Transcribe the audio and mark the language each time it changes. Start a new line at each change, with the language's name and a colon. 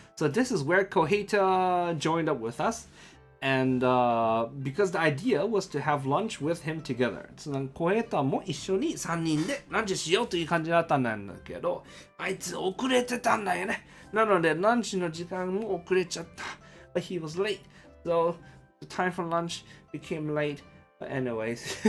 English: So this is where Koheta joined up with us. And because the idea was to have lunch with him together.
Japanese: そのコヘタも一緒に3人でランチしようという感じだったんだけど、あいつ遅れてたんだよね。なのでランチの時間も遅れちゃった。
English: But he was late. So the time for lunch became late. But anyways.